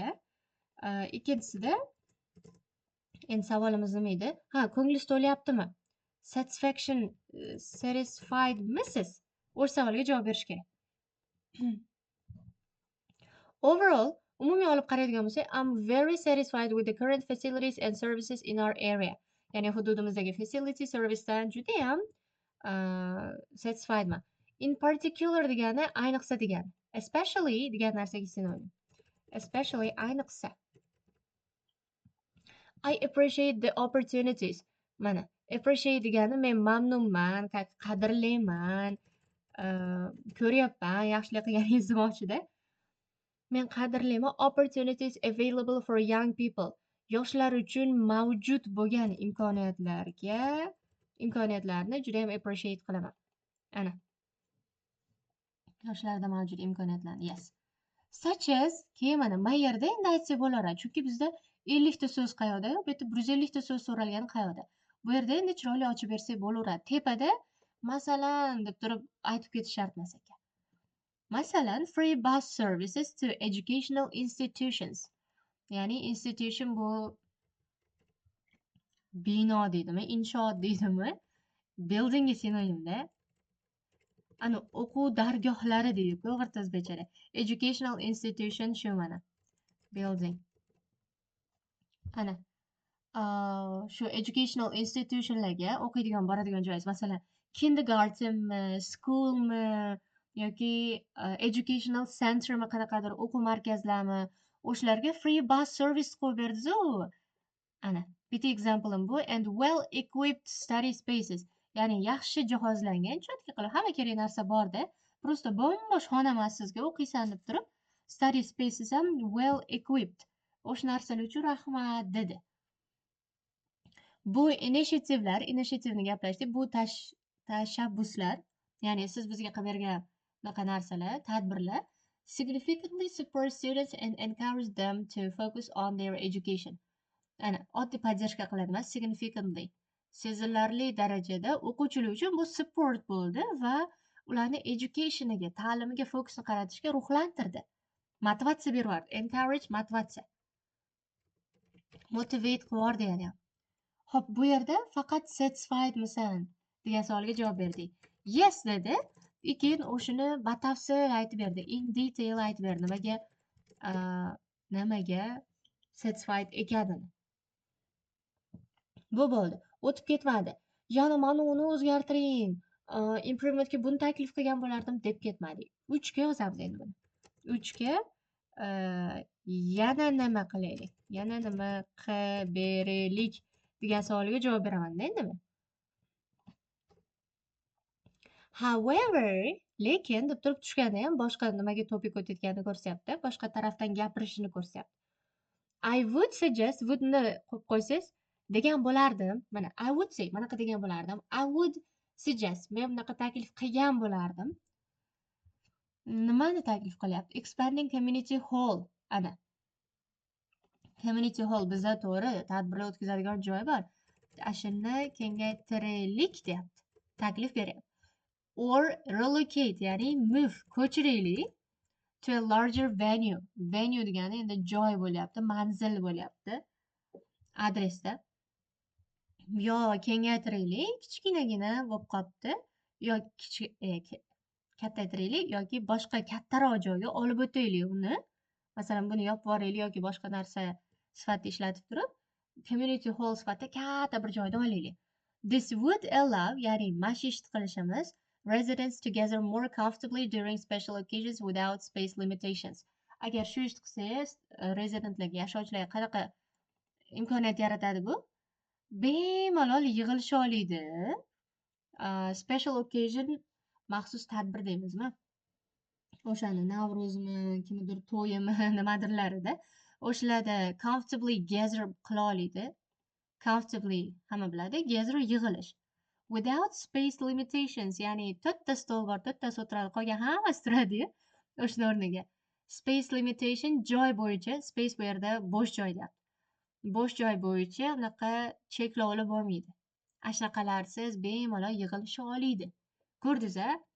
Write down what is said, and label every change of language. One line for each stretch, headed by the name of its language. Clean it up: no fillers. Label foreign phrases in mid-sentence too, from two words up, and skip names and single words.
Uzbek: Ikkinchisida endi savolimiz nima edi? Ko'nglingiz to'layaptimi? Satisfied misiz? O'sha savolga javob berish kerak. Overall, umumiy olib qaraydigan bo'lsak,
English: I'm very satisfied with the current facilities and services in our area.
Uzbek: Ya'ni hududimizdagi
English: facility servicedan
Uzbek: judayam satisfiedman.
English: In particular
Uzbek: degani ayniqsa degani. Especially degan narsaga sinonim. Especially ayniqsa.
English: I appreciate the opportunities.
Uzbek: Mana, appreciate degani men mamnunman, qadrlayman, ko'ryapman, yaxshilik qilganingiz demoqchida. Men qadrlayman
English: opportunities available for young people.
Uzbek: Yoshlar uchun mavjud bo'lgan imkoniyatlarni juda ham appreciate qilaman. Ana. Yoshlarda mavjud imkoniyatlarni.
English: Yes. Such as
Uzbek: keyin mana mayerda endi aytsak bo'laveradi. Chunki bizda 50 ta so'z qayoqda? Bu yerda 150 ta so'z so'ralgani qayoqda? Bu yerda endi chiroyli ochib bersak bo'laveradi. Tepada masalan deb turib aytib ketish shart emas ekan. Masalan,
English: free bus services to educational institutions.
Uzbek: Ya'ni institution bu bino deydimi, inshoot deydimi? Buildingga sinonimda. Ana o'quv dargohlari deydi-ku o'rta o'zbekchada.
English: Educational institution
Uzbek: shu mana. Building. Ana shu
English: educational institutionlarga
Uzbek: o'qiydigan boradigan joyingiz, masalan, kindergartenmi, schoolmi yoki
English: educational centermi,
Uzbek: qanaqadir o'quv markazlarmi, o'shalarga
English: free bus service
Uzbek: qo'yib berdiz-ku. Ana, bitta example'im bu.
English: And well equipped study spaces.
Uzbek: Ya'ni yaxshi jihozlangan, cho'tka qilib hamma kerak narsa borda. Prosta bo'm-bo'sh xona emas sizga o'qiysan deb turib.
English: Study spaces ham well equipped.
Uzbek: O'sha narsalar uchun rahmat dedi. Bu initiativni gaplashdik. Bu tashabbuslar, ya'ni siz bizga qilib bergan bunaqa narsalar, tadbirlar
English: significantly support students and encourage them to focus on their education.
Uzbek: Ana, oddiy поддержка qiladi emas, significantly. Sezilarli darajada o'quvchilar uchun bu support bo'ldi va ularni educationiga, ta'limiga fokusni qaratishga ruhlantirdi. Motivatsiya beryapti. Encourage motivatsiya. Motivate qilyapti ya'ni. Xo'p, bu yerda faqat satisfiedmisan degan savolga javob berdik. Yes dedi. Keyin o'shini batafsil aytib berdi.
English: In detail
Uzbek: aytib berdi. Nimaga satisfied ekanini. Bu bo'ldi. O'tib ketmadi. Yana mana uni o'zgartiring. Improvementga buni taklif qilgan bo'lardim deb ketmadik. 3 ga yozamiz endi buni. 3 ga yana nima qilaylik? Yana nima qilberaylik degan savoliga javob beraman-da endimi? However, lekin deb turib tushganda ham boshqa nimaga topik o'tayotganini ko'rsatyapti. Boshqa tarafdan gapirishini ko'rsatyapti.
English: I would suggest,
Uzbek: would-ni qo'yib qo'ysangiz, degan bo'lardim.
English: Mana I would say,
Uzbek: manaqa degan bo'lardim.
English: I would suggest,
Uzbek: men bunaqa taklif qilgan bo'lardim. Nimani taklif qilyapti?
English: Expanding community hall.
Uzbek: Ana.
English: Community hall
Uzbek: bizda to'g'ri tadbirlar o'tkazadigan joy bor. Ashuni kengaytiraylik deyapti. Taklif beryapti.
English: Or relocate, ya'ni move, ko'chiraylik to a larger venue.
Uzbek: Venue degani endi joy bo'lyapti, manzil bo'lyapti. Adresda. Yo kengaytiraylik, kichkinagina bo'lib qolibdi. Yo kattaytiraylik yoki boshqa kattaroq joyga olib o'taylik uni. Masalan, buni yopib yuboraylik yoki boshqa narsa sifatida ishlatib turib,
English: community hall
Uzbek: sifatida katta bir joyda olaylik.
English: This would allow,
Uzbek: ya'ni mashish qilishimiz,
English: residents to gather more comfortably during special occasions without space limitations.
Uzbek: Agar shu ishni qilsangiz, residentlarga, yashovchilarga qanaqa imkoniyat yaratadi bu? Bemalol yig'ilisha oladi.
English: Special occasion
Uzbek: maxsus tadbir deymizmi? O'shani Navro'zmi, kimdir to'yimi, nimadirlarida o'shalarda
English: comfortably gather
Uzbek: qila oladi. Comfortably hamma biladi, gather yig'ilish.
English: Without space limitations,
Uzbek: ya'ni 4 ta stol bor, 4 ta o'tiradi, qolgan hammasi turadi-yu o'shni o'rniga.
English: Space limitation
Uzbek: joy bo'yicha, space bu yerda bo'sh joy deyapti. Bo'sh joy bo'yicha unaqa cheklovlar bo'lmaydi. Ashnaqalarsiz bemalol yig'ilisha oladi. Ko'rdingiz-a?